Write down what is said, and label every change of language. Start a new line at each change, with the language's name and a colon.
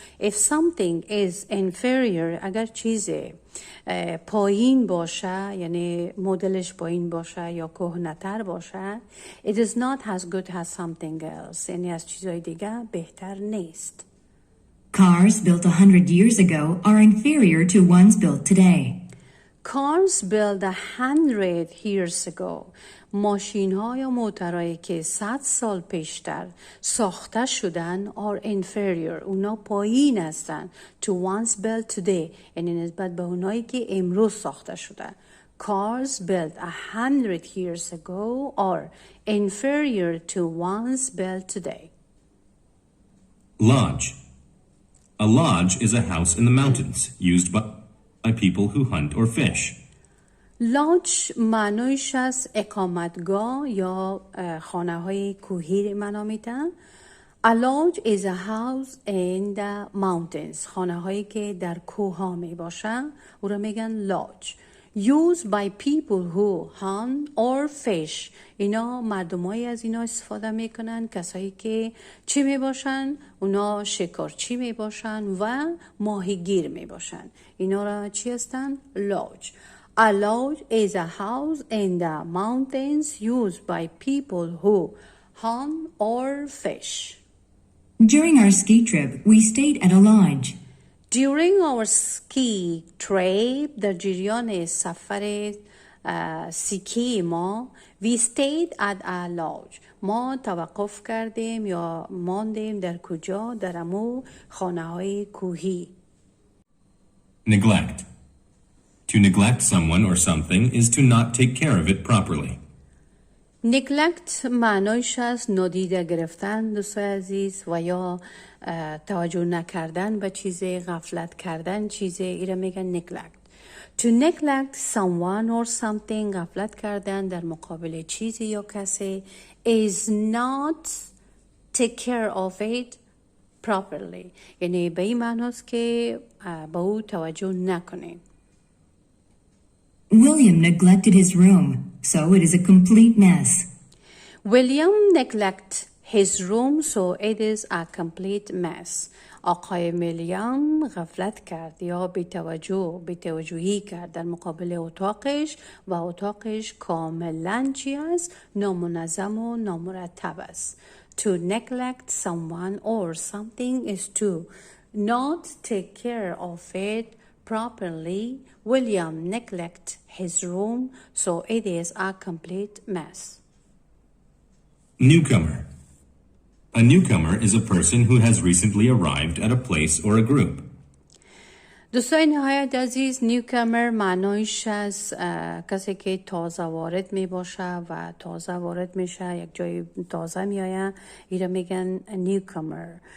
English: If something is inferior،
Persian: اگر چیزی پایین باشه، یعنی مدلش پایین باشه یا کهنه‌تر باشه،
English: it is not as good as something else،
Persian: یعنی از چیزهای دیگه بهتر نیست.
English: Cars built 100 years ago are inferior to ones built today. Cars built 100 years ago.
Persian: ماشین‌ها یا موترهایی که 100 سال پیشتر ساخته شدن
English: are inferior.
Persian: اونا پایین هستن
English: to ones built today.
Persian: یعنی نسبت به اونایی که امروز ساخته شده.
English: Cars built 100 years ago are inferior to ones built today. Lodge. A lodge is a house in the mountains used by people who hunt or fish.
Persian: لاج معنایش از اقامتگاه یا خانه های کوهی معنا میدن.
English: A lodge is a house in the mountains.
Persian: خانه هایی که در کوه ها می باشن او را میگن lodge.
English: Used by people who hunt or fish.
Persian: اینا مردمایی از اینا استفاده میکنن، کسایی که چی می باشن؟ اونا شکارچی می باشن و ماهیگیر می باشن. اینا را چی هستن؟ lodge.
English: A lodge is a house in the mountains used by people who hunt or fish. During our ski trip, we stayed at a lodge. During our ski trip,
Persian: در جریان سفر سکی ما,
English: we stayed at a lodge.
Persian: ما توقف کردیم یا ماندیم در کجا؟ در امو خانه های کوهی.
English: Neglect. To neglect someone or something is to not take care of it properly.
Persian: neglect معنایش از نادیده گرفتن دوستای عزیز و یا توجه نکردن به چیزی، غفلت کردن چیزی، ایره میگن neglect.
English: To neglect someone or something،
Persian: غفلت کردن در مقابل چیزی یا کسی،
English: is not take care of it properly،
Persian: یعنی به این معناست که به او توجه نکنیم.
English: William neglected his room, so it is a complete mess. William neglected his room, so it is a complete mess.
Persian: آقای ویلیام غفلت کرد یا بی‌توجهی کرد در مقابل اتاقش و اتاقش کاملاً چی است؟ نامنظم و نامرتب است.
English: To neglect someone or something is to not take care of it properly. William neglected his room, so it is a complete mess. Newcomer. A newcomer is a person who has recently arrived at a place or a group.
Persian: دوستای نهایت عزیز، نیوکمر معنایش از کسی که تازه وارد می باشه و تازه وارد میشه، یک جای تازه می آید، ایره میگن نیوکمر.